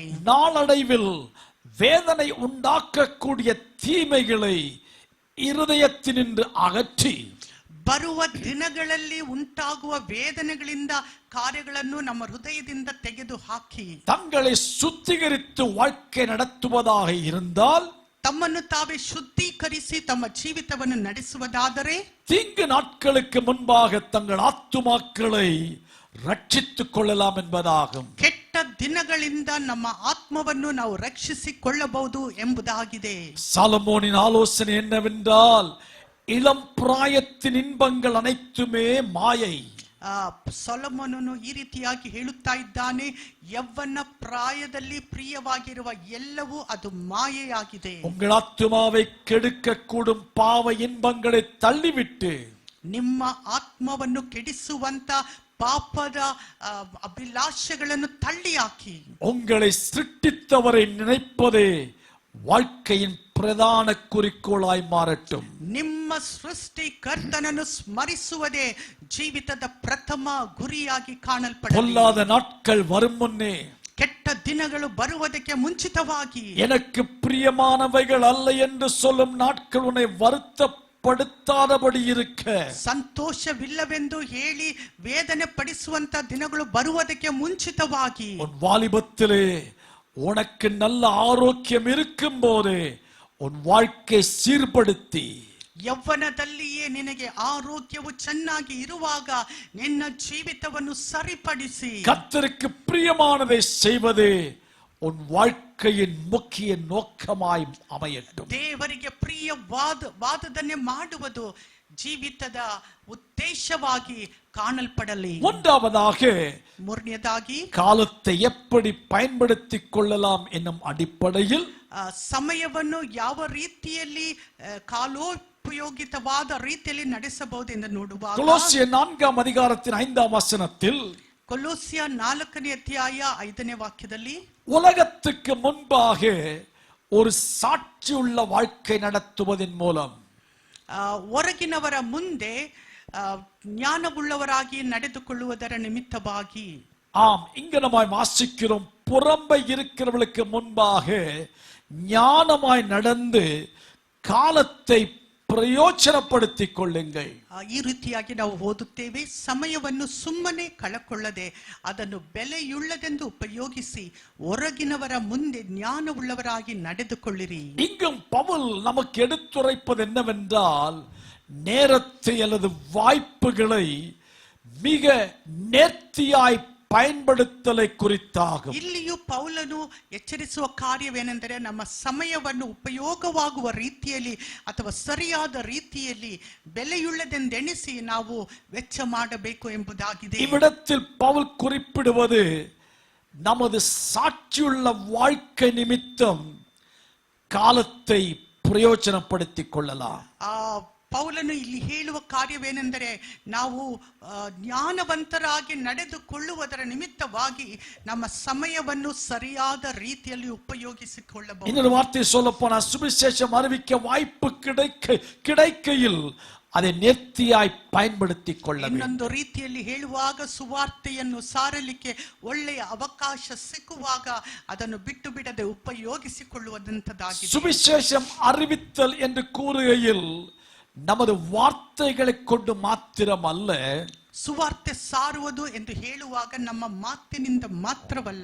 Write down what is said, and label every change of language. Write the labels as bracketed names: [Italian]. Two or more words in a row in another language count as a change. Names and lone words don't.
[Tamil] நாளடைவில் வேதனை உண்டாக்கக்கூடிய தீமைகளை இருதயத்தினின்று அகற்றி [Kannada] ಬರುವ ದಿನಗಳಲ್ಲಿ ಉಂಟಾಗುವ ವೇದನೆಗಳಿಂದ ಕಾರ್ಯಗಳನ್ನು ನಮ್ಮ ಹೃದಯದಿಂದ ತೆಗೆದು ಹಾಕಿ [Tamil] தங்களை சுத்திகரித்து வாழ்க்கை நடத்துவதாக இருந்தால், [Kannada] ತಮ್ಮನ್ನು ತಾವೇ ಶುದ್ಧೀಕರಿಸಿ ತಮ್ಮ ಜೀವಿತವನ್ನು ನಡೆಸುವುದಾದರೆ, [Tamil] தீங்கு நாட்களுக்கு முன்பாக தங்கள் ஆத்துமாக்களை ரட்சித்துக் கொள்ளலாம் என்பதாகும். [Kannada] ಕೆಟ್ಟ ದಿನಗಳಿಂದ ನಮ್ಮ ಆತ್ಮವನ್ನು ನಾವು ರಕ್ಷಿಸಿಕೊಳ್ಳಬಹುದು ಎಂಬುದಾಗಿದೆ. [Tamil] சாலமோனின் ஆலோசனை என்னவென்றால், இளம் பிராயத்தின் இன்பங்கள் அனைத்துமே மாயை. [Kannada] ಸೊಲೊಮೋನನು ಈ ರೀತಿಯಾಗಿ ಹೇಳುತ್ತಾ ಇದ್ದಾನೆ, ಯೌವನ ಪ್ರಾಯದಲ್ಲಿ ಪ್ರಿಯವಾಗಿರುವ ಎಲ್ಲವೂ ಅದು ಮಾಯೆಯಾಗಿದೆ. [Tamil] உங்கள் ஆத்துமாவை கெடுக்க கூடும் பாவ இன்பங்களை தள்ளிவிட்டு [Kannada] ನಿಮ್ಮ ಆತ್ಮವನ್ನು ಕೆಡಿಸುವಂತ ಪಾಪದ ಅಭಿಲಾಷೆಗಳನ್ನು ತಳ್ಳಿ ಹಾಕಿ [Tamil] உங்களை சிருஷ்டித்தவரை நினைப்பதே வாழ்க்கையின் பிரதான குறிக்கோளாய் மாறட்டும். [Kannada] ನಿಮ್ಮ ಸೃಷ್ಟಿಕರ್ತನನ್ನು ಸ್ಮರಿಸುವುದೇ ಜೀವಿತದ ಪ್ರಥಮ ಗುರಿಯಾಗಿ ಕಾಣಲ್ಪಡಲಿ. [Tamil] பொல்லாத நாட்கள் வரும் முன்னே, [Kannada] ಕೆಟ್ಟ ದಿನಗಳು ಬರುವುದಕ್ಕೆ ಮುಂಚಿತವಾಗಿ, [Tamil] எனக்கு பிரியமானவைகள் அல்ல என்று சொல்லும் நாட்கள் உன்னை வருத்தப்படுத்தாதபடி இருக்க, [Kannada] ಸಂತೋಷವಿಲ್ಲವೆಂದು ಹೇಳಿ ವೇದನೆ ಪಡಿಸುವಂತ ದಿನಗಳು ಬರುವುದಕ್ಕೆ ಮುಂಚಿತವಾಗಿ, [Tamil] உன் வாலிபத்திலே உனக்கு நல்ல ஆரோக்கியம் இருக்கும் போதே உன் வாழ்க்கை சீர்படுத்தி, [Kannada] ಯೌವನದಲ್ಲಿಯೇ ನಿನಗೆ ಆರೋಗ್ಯವು ಚೆನ್ನಾಗಿ ಇರುವಾಗ ನಿನ್ನ ಜೀವಿತವನ್ನು ಸರಿಪಡಿಸಿ [Tamil] கர்த்தருக்கு பிரியமானதை செய்வதே உன் வாழ்க்கையின் முக்கிய நோக்கமாய் அமையட்டும். [Kannada] ದೇವರಿಗೆ ಪ್ರಿಯವಾದದನ್ನೇ ಮಾಡುವುದು ಜೀವಿತದ ಉದ್ದೇಶವಾಗಿ ಕಾಣಲ್ಪಡಲಿ. [Tamil] மூன்றாவதாக, [Kannada] ಮೂರನೇದಾಗಿ [Tamil] காலத்தை எப்படி பயன்படுத்திக் கொள்ளலாம் என்னும் அடிப்படையில் [Kannada] ಸಮಯವನ್ನು ಯಾವ ರೀತಿಯಲ್ಲಿ ಕಾಲೋಪಯೋಗಿತವಾದ ರೀತಿಯಲ್ಲಿ ನಡೆಸಬಹುದು ಎಂದು ನೋಡುವಾಗ, [Tamil] கொலோசியர் 4ஆம் அதிகாரத்தின் 5ஆம் வசனத்தில், [Kannada] ಕೊಲೋಸ್ಯ 4ನೇ ಅಧ್ಯಾಯ 5ನೇ ವಾಕ್ಯದಲ್ಲಿ, [Tamil] உலகத்துக்கு முன்பாக ஒரு சாட்சியுள்ள வாழ்க்கை நடத்துவதன் மூலம் [Kannada] ಹೊರಗಿನವರ ಮುಂದೆ ಜ್ಞಾನವುಳ್ಳವರಾಗಿ ನಡೆದುಕೊಳ್ಳುವುದರ ನಿಮಿತ್ತವಾಗಿ, [Tamil] ஆம், இங்க நம்ம வாசிக்கிறோம், புறம்பை இருக்கிறவர்களுக்கு முன்பாக ஞானமாய் நடந்து காலத்தை ಪ್ರಯೋಜನಪಡಿಸಿಕೊಳ್ಳುತ್ತೀಕೊಳ್ಳುங்கள். [Kannada] ಈ ರೀತಿಯಾಗಿ ನಾವು ಓದುತ್ತೇವೆ, ಸಮಯವನ್ನು ಸುಮ್ಮನೆ ಕಳಕೊಳ್ಳದೆ ಅದನ್ನು ಬೆಲೆಯುಳ್ಳದೆಂದು ಉಪಯೋಗಿಸಿ ಹೊರಗಿನವರ ಮುಂದೆ ಜ್ಞಾನವುಳ್ಳವರಾಗಿ ನಡೆದುಕೊಳ್ಳಿರಿ. [Tamil] இங்கும் பவுல் நமக்கு எடுத்துரைப்பது என்னவென்றால், நேரத்தை அல்லது வாய்ப்புகளை மிக நேர்த்தியாய் பயன்படுத்தலை குறித்தாகும். [Kannada] ಇಲ್ಲಿಯೂ ಪೌಲನು ಎಚ್ಚರಿಸುವ ಕಾರ್ಯವೇನೆಂದರೆ, ನಮ್ಮ ಸಮಯವನ್ನು ಉಪಯೋಗವಾಗುವ ರೀತಿಯಲ್ಲಿ ಅಥವಾ ಸರಿಯಾದ ರೀತಿಯಲ್ಲಿ ಬೆಲೆಯುಳ್ಳದೆಂದೆಣಿಸಿ ನಾವು ವೆಚ್ಚ ಮಾಡಬೇಕು ಎಂಬುದಾಗಿದೆ. [Tamil] இவ்விடத்தில் பவுல் குறிப்பிடுவது, நமது சாட்சியுள்ள வாழ்க்கை நிமித்தம் காலத்தை பிரயோஜனப்படுத்திக் கொள்ளலாம். [Kannada] ಪೌಲನು ಇಲ್ಲಿ ಹೇಳುವ ಕಾರ್ಯವೇನೆಂದರೆ, ನಾವು ಜ್ಞಾನವಂತರಾಗಿ ನಡೆದುಕೊಳ್ಳುವುದರ ನಿಮಿತ್ತವಾಗಿ ನಮ್ಮ ಸಮಯವನ್ನು ಸರಿಯಾದ ರೀತಿಯಲ್ಲಿ ಉಪಯೋಗಿಸಿಕೊಳ್ಳಬಹುದು. [Tamil] இன்னொரு வார்த்தை சொல்ல போனா, சுவிசேஷம் அறிவிக்க வாய்ப்பு கிடைக்கையில் அதை நேர்த்தியாய் பயன்படுத்திக் கொள்ள வேண்டும். [Kannada] ಇನ್ನೊಂದು ರೀತಿಯಲ್ಲಿ ಹೇಳುವಾಗ, ಸುವಾರ್ತೆಯನ್ನು ಸಾರಲಿಕ್ಕೆ ಒಳ್ಳೆಯ ಅವಕಾಶ ಸಿಕ್ಕುವಾಗ ಅದನ್ನು ಬಿಟ್ಟು ಬಿಡದೆ ಉಪಯೋಗಿಸಿಕೊಳ್ಳುವಂತದ್ದಾಗಿದೆ. [Tamil] சுவிசேஷம் அறிவித்தல் என்று கூறுகையில் நமது வார்த்தைகளை கொண்டு மாத்திரம் அல்ல, [Kannada] ಸುವಾರ್ತೆ ಸಾರುವುದು ಎಂದು ಹೇಳುವಾಗ ನಮ್ಮ ಮಾತಿನಿಂದ ಮಾತ್ರವಲ್ಲ,